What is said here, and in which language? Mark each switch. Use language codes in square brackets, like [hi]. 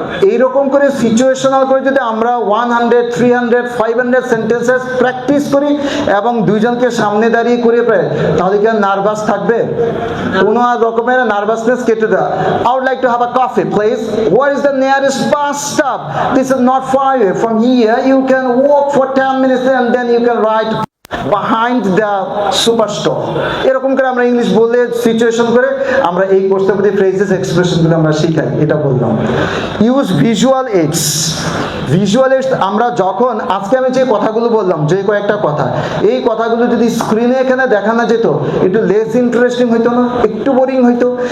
[bn] এইরকম করে সিচুয়েশনাল করে যদি আমরা 100, 300, 500 সেন্টেন্সেস প্র্যাকটিস করি এবং দুইজনকে সামনে দাঁড়িয়ে করে তাহলে কি নার্ভাস থাকবে? কোনো রকমের নার্ভাসনেস কেটে দেওয়া। [en] I would like to have a coffee, please. What is the nearest bus stop? This is not far away. From here, you can walk for 10 minutes and then you can ride behind the superstore. [bn] এরকম করে আমরা English বলে situation করে আমরা এই কোর্সের মধ্যে phrases এক্সপ্রেশনগুলো আমরা শিখাই, এটা বললাম। [en] Use visual aids. [bn] Visual AIDS আমরা যখন, আজকে আমি যে কথাগুলো বললাম, যে কয়েকটা কথা, এই কথাগুলো যদি স্ক্রিনে এখানে দেখানো যেত, একটু লেস ইন্টারেস্টিং হইতো না? একটু বোরিং হইতো?